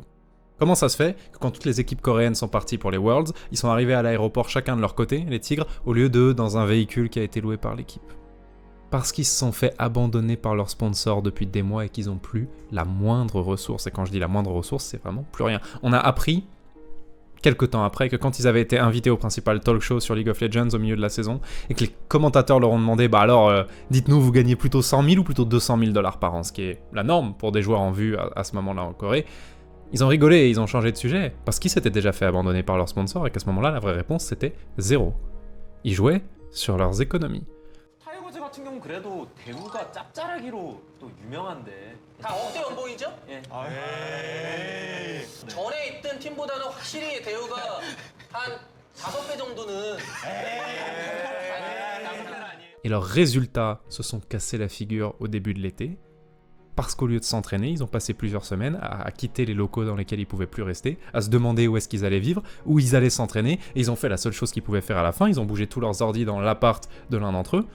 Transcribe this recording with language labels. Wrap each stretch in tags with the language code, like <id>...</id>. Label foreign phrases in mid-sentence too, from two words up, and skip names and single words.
<fr>Comment ça se fait que quand toutes les équipes coréennes sont parties pour les Worlds, ils sont arrivés à l'aéroport chacun de leur côté, les Tigres, au lieu d'eux dans un véhicule qui a été loué par l'équipe? Parce qu'ils se sont fait abandonner par leurs sponsors depuis des mois et qu'ils n'ont plus la moindre ressource. Et quand je dis la moindre ressource, c'est vraiment plus rien. On a appris quelque temps après, que quand ils avaient été invités au principal</fr> <en>talk show</en> <fr>sur League of Legends au milieu de la saison, et que les commentateurs leur ont demandé, bah alors, dites-nous, vous gagnez plutôt 100 000 ou plutôt 200 000 $ par an, ce qui est la norme pour des joueurs en vue à ce moment-là en Corée. Ils ont rigolé et ils ont changé de sujet, parce qu'ils s'étaient déjà fait abandonner par leurs sponsors, et qu'à ce moment-là, la vraie réponse, c'était 0. Ils jouaient sur leurs économies.</fr> <ko>타이거즈 같은 경우는 그래도 대우가 짭짤하기로 또 유명한데 다 억대 연봉이죠? 예. 전에 있던 팀보다는 확실히 대우가 한 5배 정도는</ko> <fr>Et leurs résultats se sont cassés la figure au début de l'été, parce qu'au lieu de s'entraîner, ils ont passé plusieurs semaines à quitter les locaux dans lesquels ils pouvaient plus rester, à se demander où est-ce qu'ils allaient vivre, où ils allaient s'entraîner, et ils ont fait la seule chose qu'ils pouvaient faire à la fin, ils ont bougé tous leurs ordis dans l'appart de l'un d'entre eux.</fr>